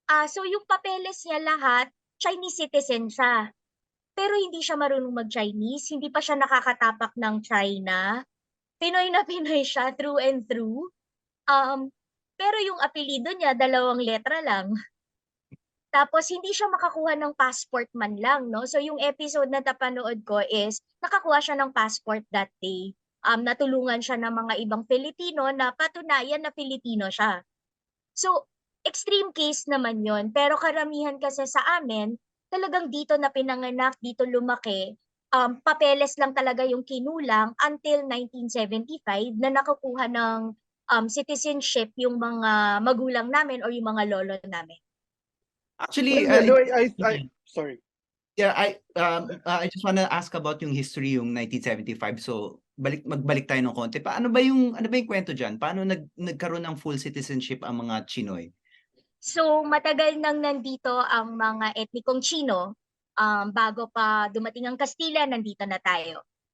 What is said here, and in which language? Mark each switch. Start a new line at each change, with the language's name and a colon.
Filipino: So yung papeles niya lahat, Chinese citizen siya. Pero hindi siya marunong mag-Chinese, hindi pa siya nakakatapak ng China. Pinoy na Pinoy siya
English: through and through.
Filipino: Pero yung apelyido niya, 2 letra lang. Tapos hindi siya makakuha ng passport man lang, no? So yung episode na napanood ko is nakakuha siya ng passport
English: that day.
Filipino: Natulungan siya ng mga ibang Pilipino na patunayan na Pilipino siya. So extreme case naman yon. Pero karamihan kasi sa amin, talagang dito na pinanganak, dito lumaki, papeles lang talaga yung kinulang until 1975 na nakakuha ng citizenship yung mga magulang namin or yung mga lolo namin.
English: Actually, Well, no, sorry. yeah, I just wanna ask about yung history, yung 1975.
Filipino: So, magbalik tayo ng konti. Ano ba yung kwento diyan? Paano nagkaroon ng full citizenship ang mga Chinoy? So, matagal nang nandito ang mga etnikong Chino. Bago pa dumating ang Kastila, nandito na tayo.